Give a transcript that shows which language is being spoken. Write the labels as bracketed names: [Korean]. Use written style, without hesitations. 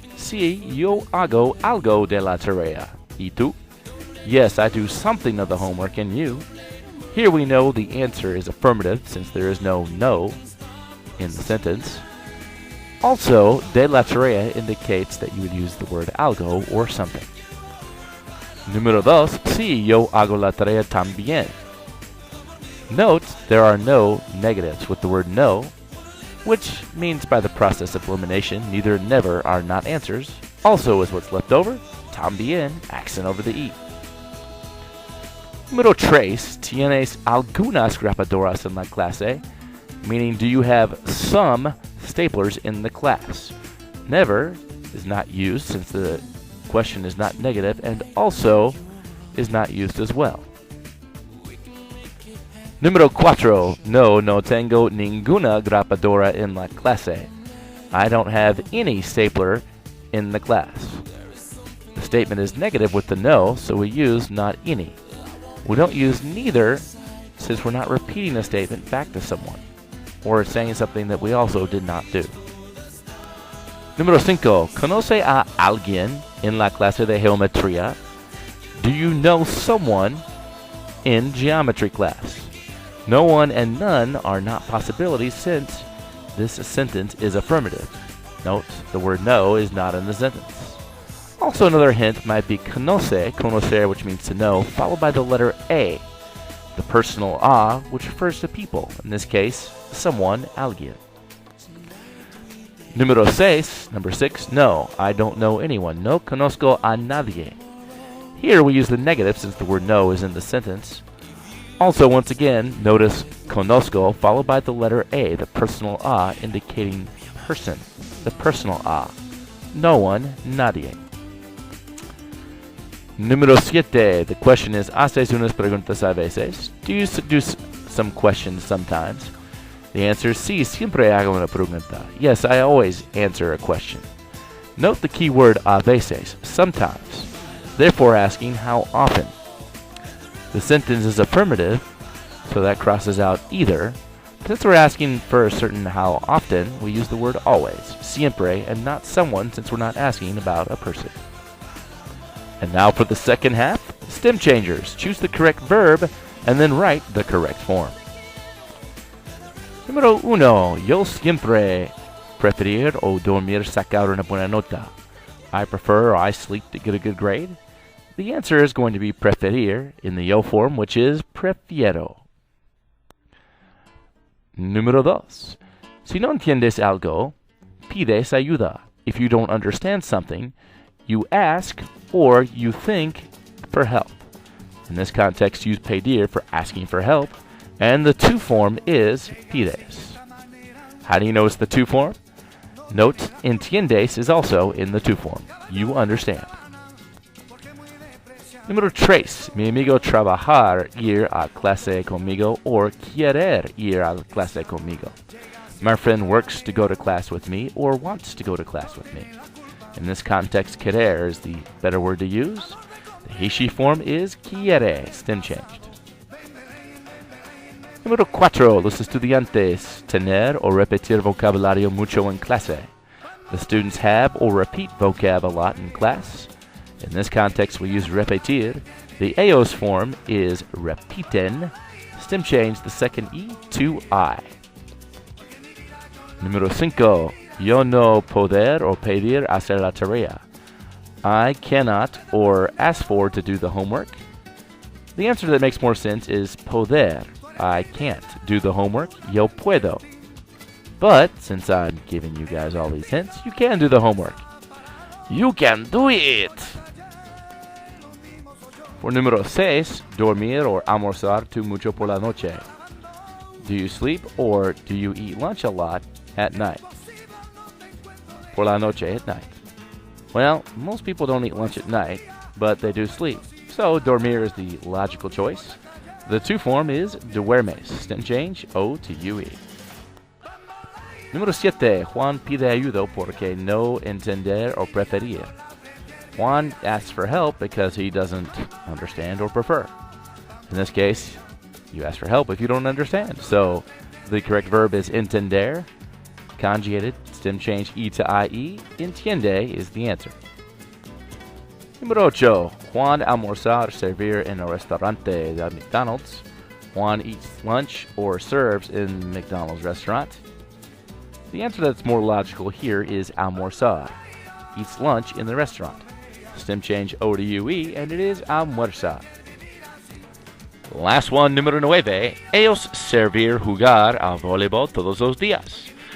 [Spanish] Sí, yo hago algo de la tarea. ¿Y tú? [English] Yes, I do something of the homework, and you? Here we know the answer is affirmative since there is no in the sentence. Also, [Spanish] de la tarea [English] indicates that you would use the word algo or something. [Spanish] Número 2. Sí, yo hago la tarea también. [English] Note, there are no negatives with the word no, which means by the process of elimination, neither and never are not answers. Also is what's left over. También, accent over the E. [Spanish] Número 3. ¿Tienes algunas grapadoras en la clase? [English] Meaning, do you have some staplers in the class? Never is not used since the question is not negative, and also is not used as well. [Spanish] Número 4. No tengo ninguna grapadora en la clase. [English] I don't have any stapler in the class. The statement is negative with the no, so we use not any. We don't use neither since we're not repeating a statement back to someone or saying something that we also did not do. [Spanish] Número 5. ¿Conoce a alguien en la clase de geometría? [English] Do you know someone in geometry class? No one and none are not possibilities since this sentence is affirmative. Note, the word no is not in the sentence. Also, another hint might be conocer, which means to know, followed by the letter A, the personal a, which refers to people. In this case, someone, alguien. [Spanish] Número 6, [English] number 6, no, I don't know anyone. [Spanish] No conozco a nadie. [English] Here we use the negative since the word no is in the sentence. Also, once again, notice conozco followed by the letter A, the personal a, indicating person, the personal a. No one, nadie. [Spanish] Número 7. [English] The question is, [Spanish] ¿haces unas preguntas a veces? [English] Do you do some questions sometimes? The answer is [Spanish] sí, siempre hago una pregunta. [English] Yes, I always answer a question. Note the key word [Spanish] a veces, [English] sometimes, therefore asking how often. The sentence is affirmative, so that crosses out either. Since we're asking for a certain how often, we use the word always, siempre, and not someone since we're not asking about a person. And now for the second half, stem changers. Choose the correct verb and then write the correct form. [Spanish] Número 1. Yo siempre preferir o dormir sacar una buena nota. [English] I prefer or I sleep to get a good grade. The answer is going to be preferir in the yo form, which is prefiero. [Spanish] Número 2. Si no entiendes algo, pides ayuda. [English] If you don't understand something, you ask or you think for help. In this context, use pedir for asking for help, and the to form is pides. How do you know it's the to form? Note, entiendes is also in the to form. You understand. [Spanish] Número 3. Mi amigo trabajar ir a clase conmigo or querer ir a clase conmigo. [English] My friend works to go to class with me or wants to go to class with me. In this context, querer is the better word to use. The he/she form is quiere, stem changed. [Spanish] Número 4. Los estudiantes tener o repetir vocabulario mucho en clase. [English] The students have or repeat vocab a lot in class. In this context, we use repetir. The eos form is repiten. Stem change the second E to I. [Spanish] Número 5. Yo no poder o pedir hacer la tarea. [English] I cannot or ask for to do the homework. The answer that makes more sense is poder. I can't do the homework. [Spanish] Yo puedo. [English] But since I'm giving you guys all these hints, you can do the homework. You can do it! [Spanish] For número 6, dormir or almorzar too mucho por la noche. [English] Do you sleep or do you eat lunch a lot at night? [Spanish] Por la noche, [English] at night. Well, most people don't eat lunch at night, but they do sleep. So dormir is the logical choice. The to form is duermes. Stem change O to UE. [Spanish] Número 7. Juan pide ayuda porque no entender o preferir. [English] Juan asks for help because he doesn't understand or prefer. In this case, you ask for help if you don't understand. So the correct verb is entender. Conjugated, stem change E to IE. Entiende is the answer. [Spanish] Número 8. Juan almorzar servir en el restaurante de McDonald's. [English] Juan eats lunch or serves in McDonald's restaurant. The answer that's more logical here is almorzar. Eats lunch in the restaurant. Stem change O to UE, and it is almuerza. Last one, [Spanish] número 9. Ellos servir jugar a voleibol todos los días.